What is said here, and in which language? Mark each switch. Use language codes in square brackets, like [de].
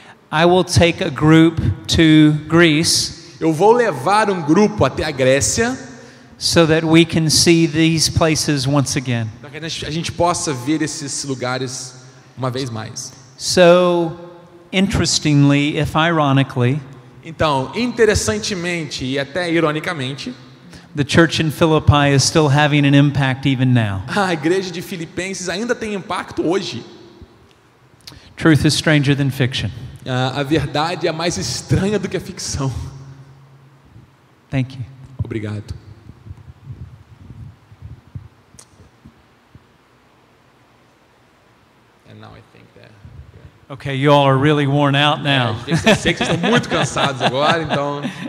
[en] I will take a group to Greece [pt] eu vou levar um grupo até a Grécia, [en] so that we can see these places once again. [pt] para que a gente possa ver esses lugares uma vez mais. [en] So, interestingly, if ironically, [pt] Então, interessantemente e até ironicamente, [en] the church in Philippi is still having an impact even now. [pt] a igreja de Filipenses ainda tem impacto hoje. [en] Truth is stranger than fiction. [pt] A verdade é mais estranha do que a ficção. [en] Thank you. [pt] Obrigado. [en] And now I think that. Okay, you all are really worn out now. [pt] Eu sei que vocês estão muito cansados agora, então.